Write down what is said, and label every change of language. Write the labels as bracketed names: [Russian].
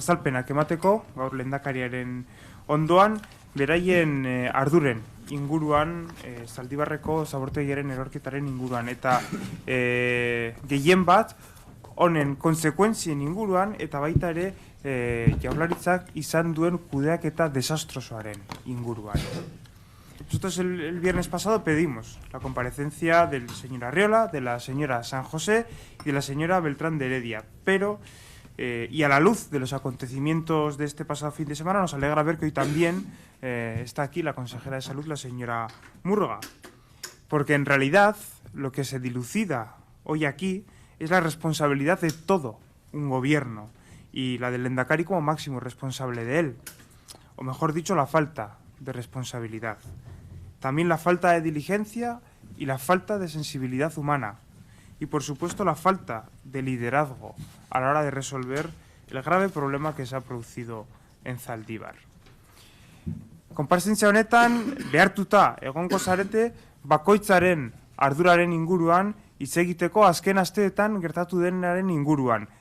[Basque] Azalpenak emateko, gaur lehendakariaren ondoan, beraien arduren inguruan, Zaldibarreko zabortegiaren erorketaren inguruan, eta gehien bat, honen konsekuentzien inguruan, eta baita ere Jaurlaritzak izan duen kudeaketa desastrosoaren inguruan. [Spanish] Nosotros el viernes pasado pedimos la comparecencia del señor Arriola, de la señora San José y de la señora Beltrán de Heredia, pero, y a la luz de los acontecimientos de este pasado fin de semana, nos alegra ver que hoy también está aquí la consejera de Salud, la señora Murga, porque en realidad lo que se dilucida hoy aquí es la responsabilidad de todo un gobierno y la del Lehendakari como máximo responsable de él, o mejor dicho, la falta de responsabilidad. También la falta de diligencia y la falta de sensibilidad humana. Y, por supuesto, la falta de liderazgo a la hora de resolver el grave problema que se ha producido en Zaldívar. [Basque] Konparsentzia honetan, behartuta egongo zarete, bakoitzaren arduraren inguruan, hitz egiteko azken asteetan gertatu denaren inguruan.